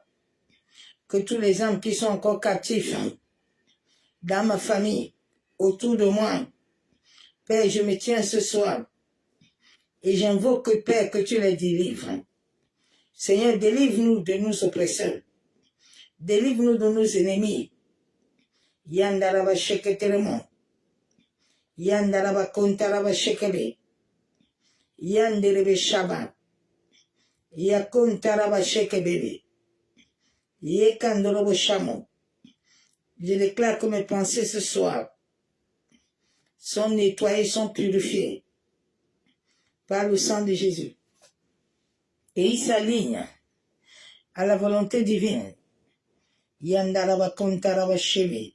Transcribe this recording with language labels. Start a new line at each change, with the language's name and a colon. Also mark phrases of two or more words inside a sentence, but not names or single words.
French: Que tous les âmes qui sont encore captifs dans ma famille, autour de moi, Père, je me tiens ce soir et j'invoque, Père, que tu les délivres. Seigneur, délivre-nous de nos oppresseurs. Délivre-nous de nos ennemis. Yandaraba Sheketeremo. Yandaraba Kontaraba Shekebe. Yanderebe Shaba. Yakontaraba Shekebebe. Yekandorobo Shamo. Je déclare que mes pensées ce soir sont nettoyées, sont purifiées par le sang de Jésus. Et ils s'alignent à la volonté divine. Yandaraba Kontaraba Shebe.